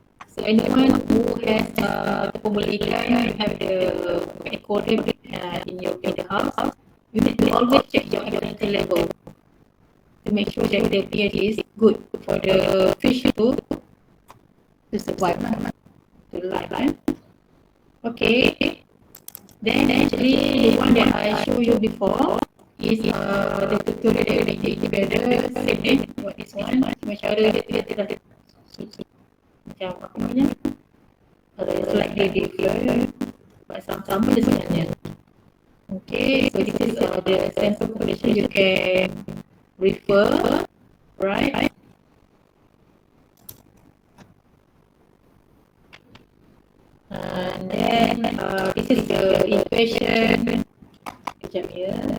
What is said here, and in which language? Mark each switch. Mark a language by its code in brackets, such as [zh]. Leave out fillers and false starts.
[en] So anyone who has pemeliharaan, you have the aquarium in the house, you need to always check your alkalinity level to make sure that the pH is good for the fish to survive, to live. Okay. Then actually the one that I showed you before is the tutorial that we did together. Same what this one. [ms] Macam cara dia tidak macam apa namanya? [en] Slightly different, but [ms] sama-sama dia sebenarnya. [en] Okay, so this is the sensor calculation you can refer, right? And then this is the equation. [ms] Sekejap ya.